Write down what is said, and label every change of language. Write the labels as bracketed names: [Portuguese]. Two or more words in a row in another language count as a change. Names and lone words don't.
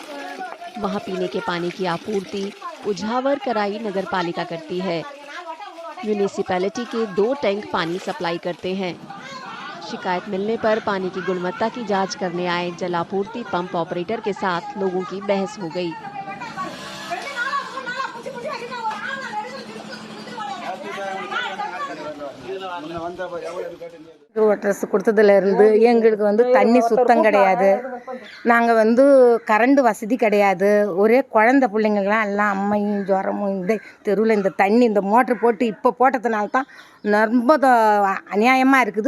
[Hindi] वहां पीने के पानी की आपूर्ति उझावर कराई नगर पालिका करती है। म्यूनिसिपैलिटी के 2 टैंक पानी सप्लाई करते हैं। शिकायत मिलने पर पानी की गुणवत्ता की जांच करने आए जलापूर्ति [English] pump operator [Hindi] के साथ लोगों की बहस हो गई। [Tamil] ட்ரெஸ் கொடுத்ததுலேருந்து எங்களுக்கு வந்து தண்ணி சுத்தம் கிடையாது. நாங்கள் வந்து கரண்ட் வசதி கிடையாது. ஒரே குழந்த பிள்ளைங்கள்லாம் எல்லாம் அம்மையும் ஜுரமும் இந்த தெருவில் இந்த தண்ணி இந்த மோட்ரு போட்டு இப்போ போட்டதுனால தான் ரொம்ப அநியாயமாக இருக்குது.